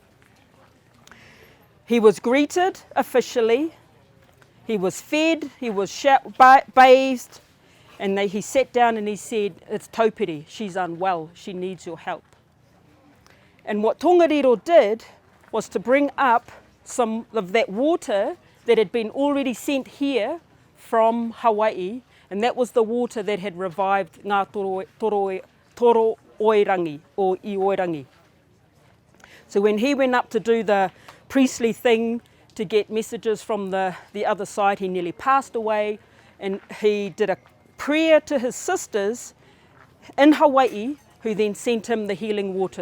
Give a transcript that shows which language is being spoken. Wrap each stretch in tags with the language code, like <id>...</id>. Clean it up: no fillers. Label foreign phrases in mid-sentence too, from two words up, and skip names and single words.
<en>He was greeted officially, he was fed, he was bathed, and he sat down and he said, it's taupiri, she's unwell, she needs your help. And what Tongariro did was to bring up some of that water that had been already sent here from Hawaii, and that was the water that had revived ngā toro oirangi or I oirangi. So when he went up to do the priestly thing to get messages from the other side, he nearly passed away, and he did a prayer to his sisters in Hawaii, who then sent him the healing water.</en>